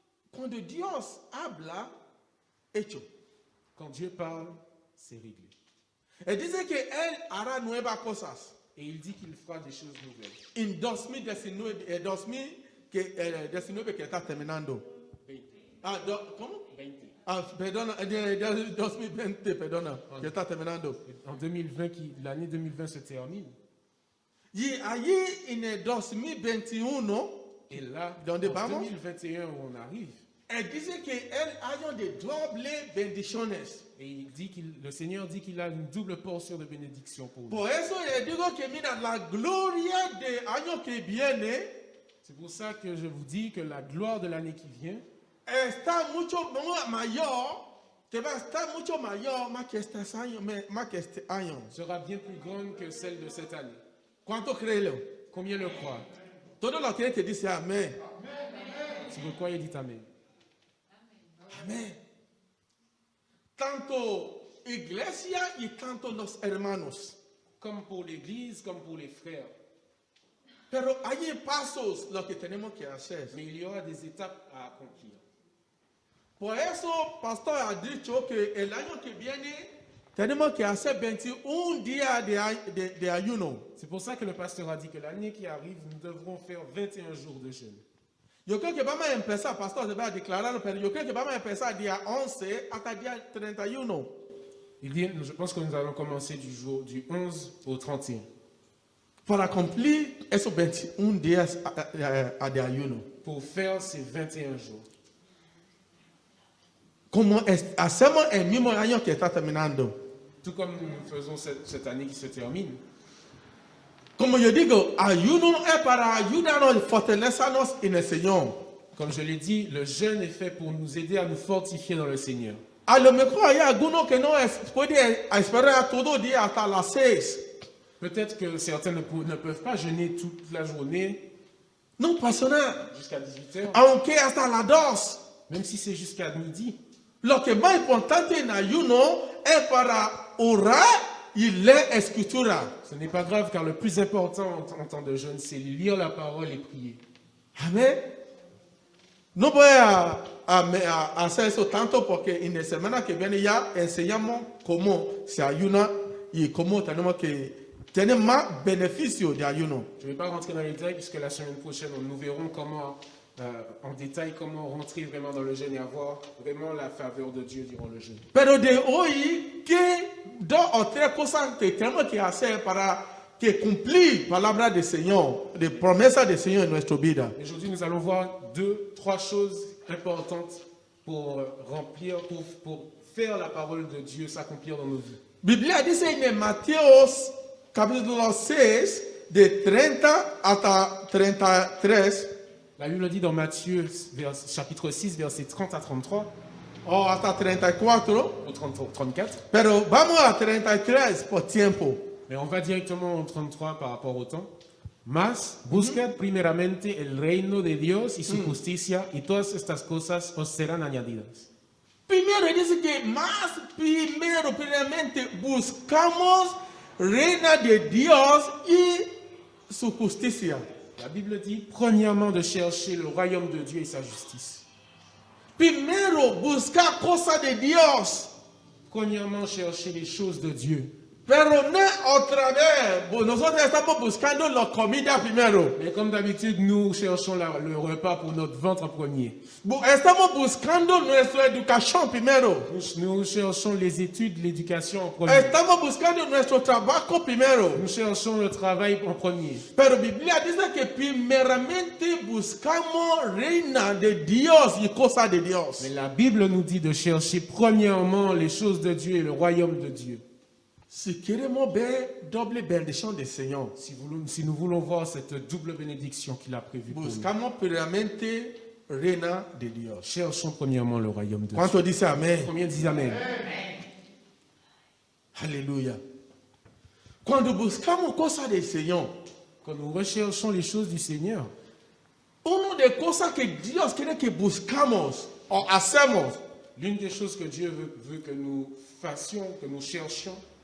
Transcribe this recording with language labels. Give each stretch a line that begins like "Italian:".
Spanish: Cuando Dios habla, hecho.
French: Quand Dieu parle, c'est réglé.
Spanish: Él dice que Él hará nuevas cosas.
French: Et il dit qu'il fera des choses nouvelles.
Spanish: En 2019 que está terminando. 20. ¿Cómo? 20. Perdona, 2020, perdona, que está terminando.
French: En 2020, l'année 2020 se termine.
Spanish: Y allí en el 2021,
French: Et là,
Spanish: ¿Dónde en vamos?
French: 2021 où on arrive,
Spanish: Él dice que Él haya de doble bendiciones.
French: et le Seigneur dit qu'il a une double portion de bénédiction pour nous.
Spanish: Por eso le digo que mira, la gloria del año que viene
French: C'est pour ça que je vous dis que la gloire de l'année qui vient
Spanish: está mucho mayor, que va a estar mucho mayor más que este año.
French: sera bien plus grande que celle de cette année.
Spanish: ¿Cuánto creen?
French: Combien le croient?
Spanish: Todos los que dicen amén.
French: Si vous croyez, dites Amen.
Spanish: Amén. Tanto iglesia y tanto los hermanos.
French: Comme pour l'Église, comme pour les frères.
Spanish: Pero hay pasos lo que tenemos que hacer.
French: Mais il y aura des étapes à accomplir.
Spanish: Por eso, pastor ha dicho que el año que viene tenemos que hacer 21 días de ayuno.
French: C'est pour ça que le pasteur a dit que l'année qui arrive, nous devrons faire 21 jours de jeûne.
Spanish: Yo creo que vamos a empezar, pastor, se va a declarar, pero yo creo que vamos a empezar día 11 hasta día 31.
French: Je pense que nous allons commencer du 11 au 31.
Spanish: Para cumplir esos 21 días de ayuno.
French: Pour faire ces 21 jours.
Spanish: Como hacemos el mismo año que está terminando.
French: Tout comme nous faisons cette année qui se termine.
Spanish: Como yo digo, ayuno es para ayudarnos y fortalecernos en el Señor.
French: Comme je l'ai dit, le jeûne est fait pour nous aider à nous fortifier dans le Seigneur.
Spanish: A lo mejor hay algunos que no pueden esperar todo día hasta las 6.
French: Peut-être que certains ne peuvent pas jeûner toute la journée
Spanish: No pastor,
French: jusqu'à 18h,
Spanish: aunque hasta las 2.
French: même si c'est jusqu'à midi.
Spanish: Lo que más importante en ayuno es para orar y leer escritura.
French: Ce n'est pas grave car le plus important en temps de jeûne, c'est lire la parole et prier.
Spanish: Amén. No voy a hacer eso tanto porque en la semana que viene ya enseñamos cómo se ayuna y cómo tenemos que tener más beneficios de ayuno.
French: Je ne vais pas rentrer dans les détails puisque la semaine prochaine, nous verrons comment, en détail comment rentrer vraiment dans le jeûne et avoir vraiment la faveur de Dieu durant le jeûne.
Spanish: Pero de hoy, ¿qué 2 o 3 cosas que tenemos que hacer para que cumplir palabra del Señor, de promesa del Señor en nuestra vida?
French: Aujourd'hui, nous allons voir 2, 3 choses importantes pour remplir, pour faire la parole de Dieu s'accomplir dans nos vies.
Spanish: Biblia dice en Mateos capítulo 6, de 30 hasta 33,
French: La Bible dit dans Matthieu, chapitre 6, versets 30 à 33,
Spanish: o hasta 34,
French: au 34.
Spanish: pero vamos a 33 por tiempo.
French: Mais on va directement au 33 par rapport au temps.
Spanish: Mas buscad primeramente el reino de Dios y su justicia, y todas estas cosas os serán añadidas. Primero dice que primeramente buscamos reina de Dios y su justicia.
French: La Bible dit, premièrement, de chercher le royaume de Dieu et sa justice.
Spanish: Primero buscar cosas de Dios.
French: Premièrement, chercher les choses de Dieu.
Spanish: Pero no otra vez, nosotros estamos buscando la comida primero.
French: Mais comme d'habitude, nous cherchons le repas pour notre ventre en premier.
Spanish: Estamos buscando nuestra educación primero.
French: Nous cherchons les études, l'éducation en premier.
Spanish: Estamos buscando nuestro trabajo primero.
French: Nous cherchons le travail en premier.
Spanish: Pero Biblia dice que primeramente buscamos reina de Dios y cosas de Dios.
French: Mais la Bible nous dit de chercher premièrement les choses de Dieu et le royaume de Dieu.
Spanish: Si queremos ver doble bendición del Señor,
French: Si nous voulons voir cette double bénédiction qu'il a prévue pour nous,
Spanish: buscamos primeramente reina de Dios.
French: cherchons premièrement le royaume de Dieu.
Spanish: ¿Cuánto dice amén?
French: Combien disent Amen?
Spanish: Aleluya. Cuando buscamos cosas del Señor,
French: Quand nous recherchons les choses du Seigneur,
Spanish: una de cosas que Dios quiere que buscamos o hacemos
French: l'une des choses que Dieu veut que nous fassions, que nous cherchions,